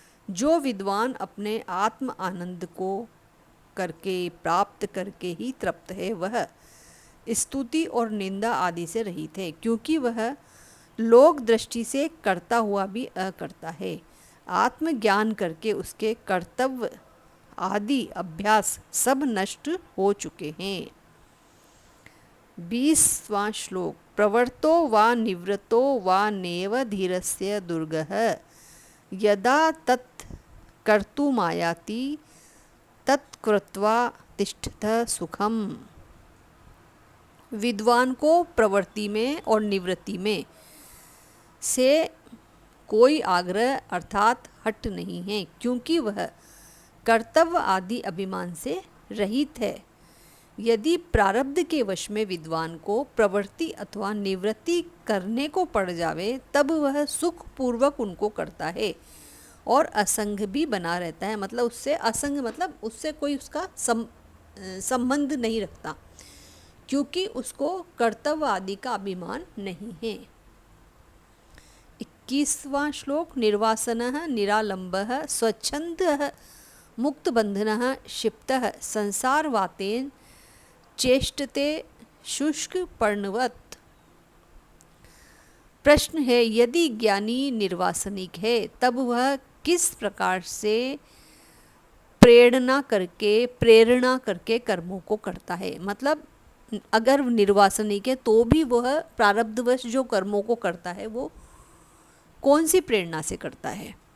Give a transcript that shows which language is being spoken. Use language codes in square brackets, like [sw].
[hi] जो विद्वान अपने आत्म आनंद को करके प्राप्त करके ही तृप्त है वह स्तुति और निंदा आदि से रहित है, क्योंकि वह लोक दृष्टि से करता हुआ भी अकर्ता है। आत्मज्ञान करके उसके कर्तव्य आदि अभ्यास सब नष्ट हो चुके हैं। 20वां श्लोक। [sa] प्रवर्तो वा निवृत्तो वा नेव धीरस्य दुर्गः यदा तत् कर्तुमायाति तत्कृत्वा तिष्ठतः सुखम। [hi] विद्वान को प्रवृत्ति में और निवृत्ति में से कोई आग्रह अर्थात हट नहीं है, क्योंकि वह कर्तव्य आदि अभिमान से रहित है। यदि प्रारब्ध के वश में विद्वान को प्रवृत्ति अथवा निवृत्ति करने को पड़ जावे तब वह सुख पूर्वक उनको करता है और असंग भी बना रहता है। मतलब उससे असंग मतलब उससे कोई उसका संबंध नहीं रखता, क्योंकि उसको कर्तव्य आदि का अभिमान नहीं है। 21वां श्लोक। [sa] निर्वासनः निरालंबः स्वच्छंदः मुक्तबंधनः क्षिप्तः संसारवातेन चेष्टते शुष्क पर्णवत्। [hi] प्रश्न है, यदि ज्ञानी निर्वासनिक है तब वह किस प्रकार से प्रेरणा करके कर्मों को करता है। मतलब अगर निर्वासनिक है तो भी वह प्रारब्धवश जो कर्मों को करता है वो कौन सी प्रेरणा से करता है।